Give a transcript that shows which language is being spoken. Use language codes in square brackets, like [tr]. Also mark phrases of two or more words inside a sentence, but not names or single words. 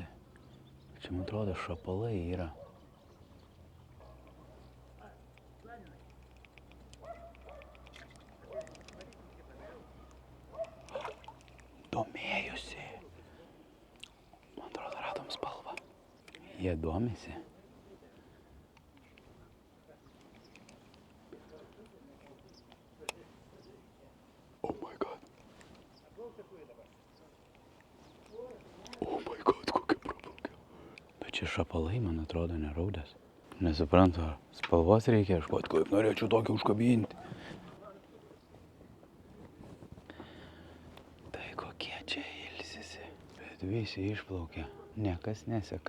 [lt] Čia, man atrodo, šapalai yra. Domėjusi. Man atrodo, radom spalvą. Jie domisi. [en] Oh my god. Oh my god, [lt] kokia praplaukia. Bet čia šapalai, man atrodo, neraudas. Nesuprantu, ar spalvos reikia ieškoti, kaip norėčiau tokį užkabinti. Tai kokie čia ilsisi. Bet visi išplaukia. Niekas neseka.